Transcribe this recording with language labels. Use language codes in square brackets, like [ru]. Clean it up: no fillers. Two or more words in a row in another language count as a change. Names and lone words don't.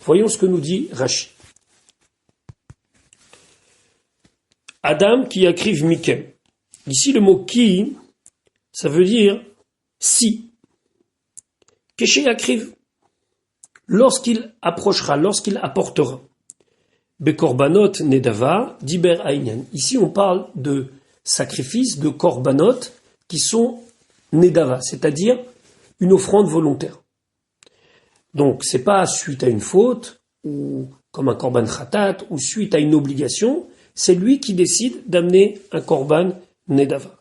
[fr] Voyons ce que nous dit Rashi. [he] אדם כי יקריב מכם. [fr] Ici, le mot qui, ça veut dire si. [he] כשי יקריב. [fr] Lorsqu'il approchera, lorsqu'il apportera. [he] בקרבנות נדבה, דיבר הענין. [fr] Ici, on parle de sacrifices, de korbanot, qui sont nedava, c'est-à-dire une offrande volontaire. Donc, c'est pas suite à une faute, ou comme un [he] קרבן חטאת, [fr] ou suite à une obligation, c'est lui qui décide d'amener un [he] קרבן נדבה.